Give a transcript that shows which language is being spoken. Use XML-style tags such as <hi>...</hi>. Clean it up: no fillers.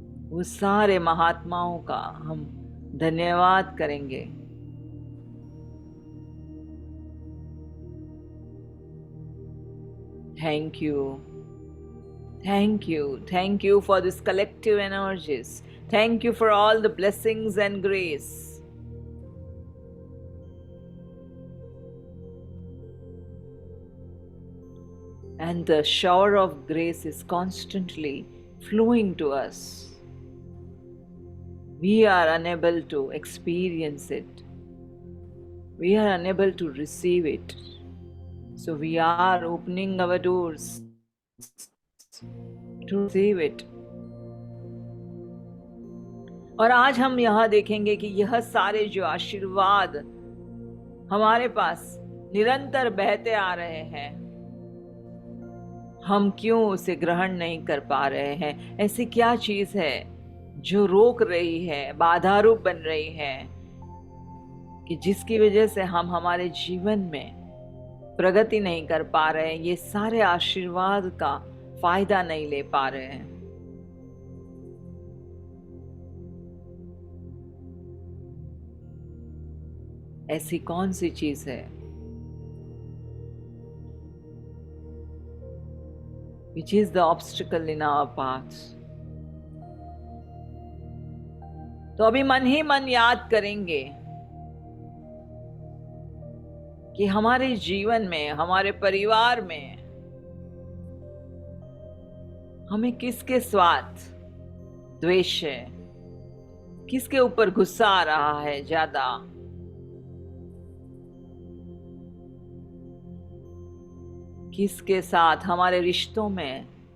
<hi>वो सारे महात्माओं का हम धन्यवाद करेंगे।</hi> <en>Thank you, thank you, thank you for this collective energies. Thank you for all the blessings and grace. And the shower of grace is constantly flowing to us. We are unable to experience it. We are unable to receive it. So we are opening our doors to receive it.</en> <hi>और आज हम यह देखेंगे कि यह सारे जो आशीर्वाद हमारे पास निरंतर बहते आ रहे हैं, हम क्यों उसे ग्रहण नहीं कर पा रहे हैं? ऐसी क्या चीज है जो रोक रही है, बाधा रूप बन रही है कि जिसकी वजह से हम हमारे जीवन में प्रगति नहीं कर पा रहे हैं, ये सारे आशीर्वाद का फायदा नहीं ले पा रहे हैं? ऐसी कौन सी चीज है</hi> <en>which is the obstacle in our path?</en> <hi>तो अभी मन ही मन याद करेंगे कि हमारे जीवन में, हमारे परिवार में हमें किसके साथ द्वेष है, किसके ऊपर गुस्सा आ रहा है ज्यादा, किसके साथ हमारे रिश्तों में</hi>